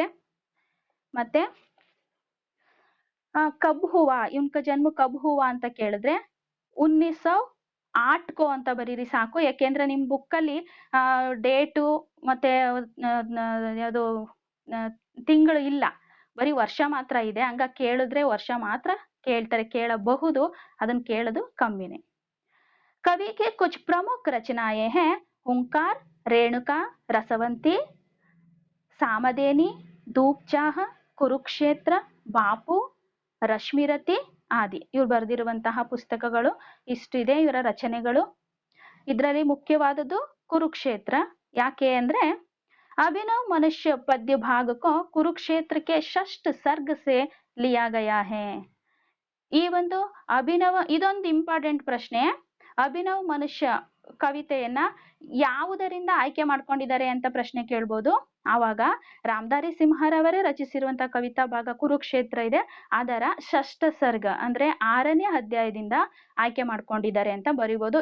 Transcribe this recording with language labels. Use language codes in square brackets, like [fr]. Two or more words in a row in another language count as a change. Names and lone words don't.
[kn] ಮತ್ತೆ [hi] कब हुआ, [kn] ಇವನ್ಕ ಜನ್ಮ [hi] कब हुआ [kn] ಅಂತ ಕೇಳಿದ್ರೆ 1908 ಕೋ ಅಂತ ಬರೀರಿ ಸಾಕು. ಯಾಕೆಂದ್ರೆ ನಿಮ್ ಬುಕ್ಕಲ್ಲಿ ಡೇಟು ಮತ್ತೆ ಯಾವುದು ತಿಂಗಳು ಇಲ್ಲ, ಬರೀ ವರ್ಷ ಮಾತ್ರ ಇದೆ. ಹಂಗ ಕೇಳಿದ್ರೆ ವರ್ಷ ಮಾತ್ರ ಕೇಳ್ತಾರೆ, ಕೇಳಬಹುದು, ಅದನ್ನ ಕೇಳೋದು ಕಮ್ಮಿನೇ. [hi] कवि के कुछ प्रमुख रचनाएं हैं हुंकार, रेणुका, रसवंती, सामदेनी, धूपचाह, [kn] ಕುರುಕ್ಷೇತ್ರ, ಬಾಪು, ರಶ್ಮಿರತಿ ಆದಿ. ಇವ್ರು ಬರೆದಿರುವಂತಹ ಪುಸ್ತಕಗಳು ಇಷ್ಟಿದೆ, ಇವರ ರಚನೆಗಳು. ಇದರಲ್ಲಿ ಮುಖ್ಯವಾದದ್ದು ಕುರುಕ್ಷೇತ್ರ. ಯಾಕೆ ಅಂದ್ರೆ [hi] अभिनव मनुष्य पद्य भाग को कुरुक्षेत्र के षष्ठ सर्ग से लिया गया है. [kn] ಈ ಒಂದು ಅಭಿನವ, ಇದೊಂದು ಇಂಪಾರ್ಟೆಂಟ್ ಪ್ರಶ್ನೆ. ಅಭಿನವ್ ಮನುಷ್ಯ ಕವಿತೆಯನ್ನ ಯಾವುದರಿಂದ ಆಯ್ಕೆ ಮಾಡ್ಕೊಂಡಿದ್ದಾರೆ ಅಂತ ಪ್ರಶ್ನೆ ಕೇಳ್ಬೋದು. ಆವಾಗ ರಾಮಧಾರಿ ಸಿಂಹರವರೇ ರಚಿಸಿರುವಂತಹ ಕವಿತಾ ಭಾಗ ಕುರುಕ್ಷೇತ್ರ ಇದೆ, ಅದರ ಷಷ್ಠ ಸರ್ಗ ಅಂದ್ರೆ 6ನೇ ಅಧ್ಯಾಯದಿಂದ ಆಯ್ಕೆ ಮಾಡ್ಕೊಂಡಿದ್ದಾರೆ ಅಂತ ಬರೀಬಹುದು.